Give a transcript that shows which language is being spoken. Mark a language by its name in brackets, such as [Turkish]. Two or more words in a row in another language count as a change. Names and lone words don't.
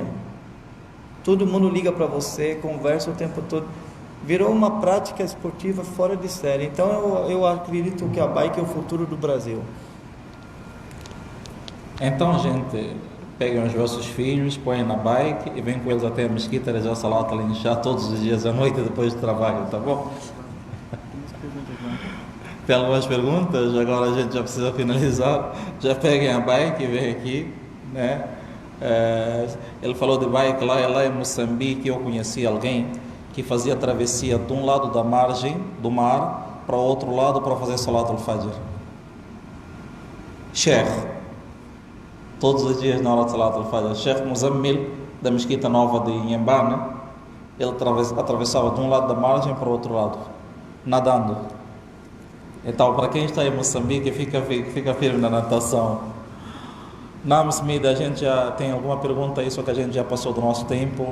[Portuguese] Todo mundo liga para você, conversa o tempo todo. Virou uma prática esportiva fora de série. Então eu acredito que a bike é o futuro do Brasil. Então, gente, peguem os vossos filhos, põem na bike e vêm com eles até a mesquita, realizar [Arabic] صلاة العشاء [Portuguese] todos os dias à noite depois do trabalho, tá bom? Tem algumas perguntas? Agora a gente já precisa finalizar. Já peguem a bike e vem aqui, né? Ele falou de bike lá em Moçambique. Eu conheci alguém que fazia travessia de um lado da margem do mar para o outro lado para fazer [Arabic] صلاة الفجر. [Portuguese] Sheikh, todos os dias na hora de [Arabic] صلاة الفجر. [Portuguese] Sheikh Muzammil, da mesquita nova de Inhambane, ele atravessava de um lado da margem para o outro lado, nadando. Então, para quem está em Moçambique, fica firme na natação. Na Smida, a gente já tem alguma pergunta aí, só que a gente já passou do nosso tempo.